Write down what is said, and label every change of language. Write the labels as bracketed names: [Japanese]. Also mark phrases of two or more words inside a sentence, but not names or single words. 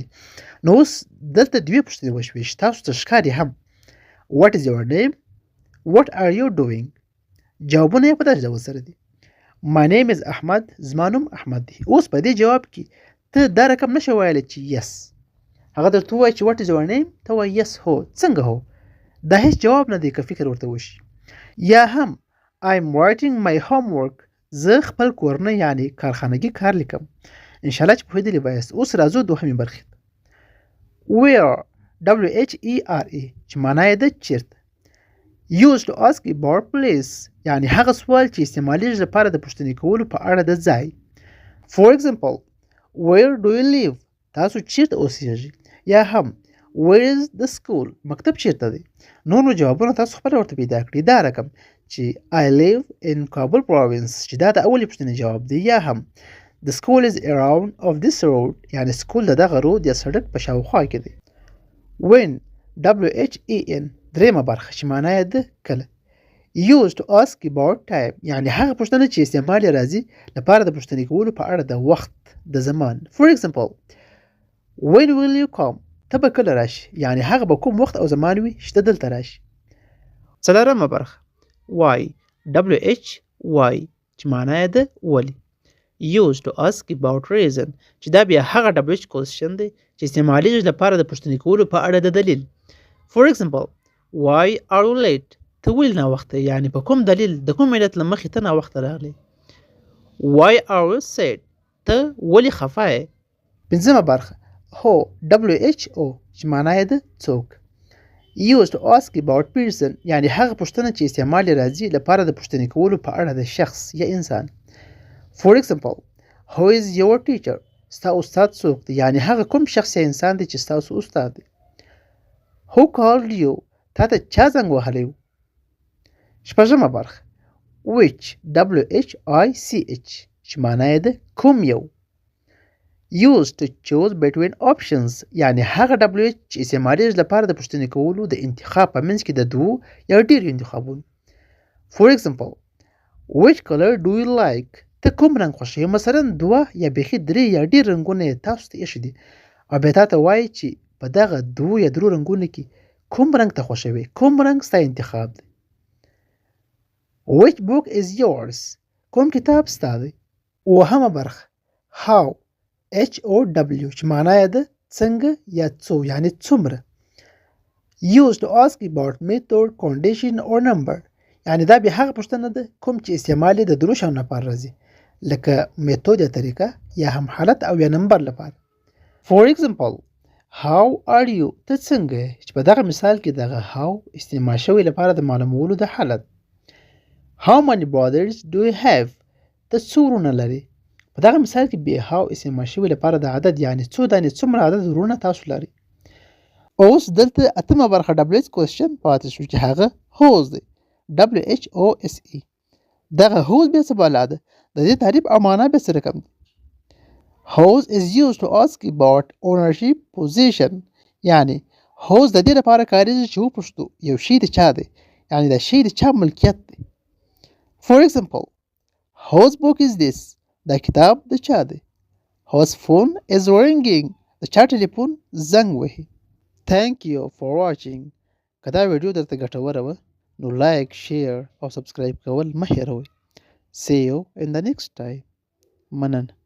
[Pashto] نو اوس دلته دوې پوښتنې وشوې چې تاسو ته ښکاري هم [English] What is your name؟ What are you doing؟ [Pashto] جوابونه یې په داسې ډول سره دي. [English] My name is [Pashto] احمد زما نوم احمد دی. اوس په دې جواب کې ته دا رقم نشې ویلی چې yes هغه درته ووایي چې [English] what is your name [Pashto] ته وایي yes هو څنګه هو دا هیڅ جواب نه دی که فکر ورته وشي. یا هم [English] I'm writing my homework [Pashto] زه خپل کورنی یعنی کارخانګي کار لیکم. انشاءالله چې پوهېدلي به یاست. اوس راځو دوهمې برخې ته. [English] Where WHERE [Pashto] چې معنا یې ده چیرته. [English] Used to ask about place [Pashto] یعنی هغه سوال چې استعمالیږي لپاره د پوښتنې کولو په اړه د ځای. [English] For example, where do you live؟ [Pashto] تاسو چیرته اوسېږئ؟ یا هم [English] where is the school؟ [Pashto] مکتب چیرته دی؟ نور جوابونه تاسو خپله ورته پیدا کړئ. دا رقم چې [English] I live in Kabul province [Pashto] چې دا د اولې پوښتنې جواب دی. یا هم [English] the school is around of this road [Pashto] یعنی سکول د دغه رود یا سړک په شاوخوا کې دی. [English] When WHEN [Pashto] درېیمه برخه چې معنا یې ده کله. [English] Used to ask about time [Pashto] یعنی هغه پوښتنه چې استعمال یې راځي لپاره د پوښتنې کولو په اړه د وخت د زمان. [English] For example, when will you come؟ [Pashto] ته به کله راشي یعنی هغه به کوم وخت او زمان وي چې ته دلته راشي. څلورمه برخه [English] why WHY [Pashto] چې معنا یې ده ولې. [English] Used to ask about reason [Pashto] چې دا بیا هغه [English] WH question [Pashto] دی چې استعمالیږي لپاره د پوښتنې کولو په اړه د دلیل. [English] For example, why are you late؟ [Pashto] ته ولې ناوخته یعنی په کوم دلیل د کوم علت له مخې ته ناوخته راغلی. [English] Why are you sad؟ [Pashto] ته ولې خفه یې. پنځمه برخه هو WHO چې معنا یې ده څوک. [English] Used to ask about person [Pashto] یعنی هغه پوښتنه چې استعمال یې راځي لپاره د پوښتنې کولو په اړه د شخص یا انسان. [English] For example, who is your teacher؟ [Pashto] ستا استاد څوک دی یعنی هغه کوم شخص یا انسان دی چې ستاسو استاد دی. [English] Who called you؟ [Pashto] تا ته چا زنګ وهلی و. شپږمه برخه [English] which WHICH [Pashto] چې معنا یې ده کوم یو. [English] Used to choose between options [Pashto] یعنی هغه WH چې استعمالیږي لپاره د پوښتنې کولو د انتخاب په منځ کې د دوو یا ډېرو انتخابونو. [English] For example, which color do you like؟ [Pashto] ته کوم رنګ خوښوې؟ مثلا دوه یا بیخي درې یا ډېر رنګونه یې تاسو ته ایښي دي او بیا تا ته وایي چې په دغه دوو یا درو رنګونو کې کوم رنګ ته خوښوې؟ کوم رنګ ستا انتخاب دی. [English] Which book is yours? [Pashto] کوم کتاب ستا دی؟ اوهمه برخه [English] how H-O-W [Pashto] چې معنا یې ده څنګه یا څو یعنی څومره. [English] Used to ask about method, condition or number [Pashto] یعنی دا بیا هغه پوښتنه ده کوم چې استعمال یې د درو شیانو لپاره راځي لکه میتود یا طریقه یا هم حالت او یا نمبر لپاره. [English] For example, how are you [Pashto] ته څنګه یې چې په دغه مثال کې دغه how استعمال شوی لپاره د معلومولو د حالت. [English] How many brothers do you have [Pashto] ته څو ورونه لري په دغه مثال کې بیا how استعمال شوی لپاره د عدد یعنی څو دانې څومره عدد ورونه تاسو لري. اوس دلته اتمه برخه [English] WH question [Pashto] پاتې شو چې هغه whose دی WHOSE. دغه whose بیا څه بالا ده د دې تعریف او معنا بیا څه رقم دی. [English] Whose is used to ask about ownership position [Pashto] یعنی whose د دې لپاره کاریږي چې وپوښتو یو شی د چا دی یعنی د شی د چا ملکیت دی. [English] For example, whose book is this [Pashto] دا کتاب د چا دی. [English] Whose phone is ringing [Pashto] د چا ټلیفون زنګ وهي. [English] Thank you for watching. [Pashto] که دا ویډیو درته ګټوره وه نو [English] like share [Pashto] او سبسکرایب کول مه هیروئ. [English] See you in the next time. [Pashto] مننه.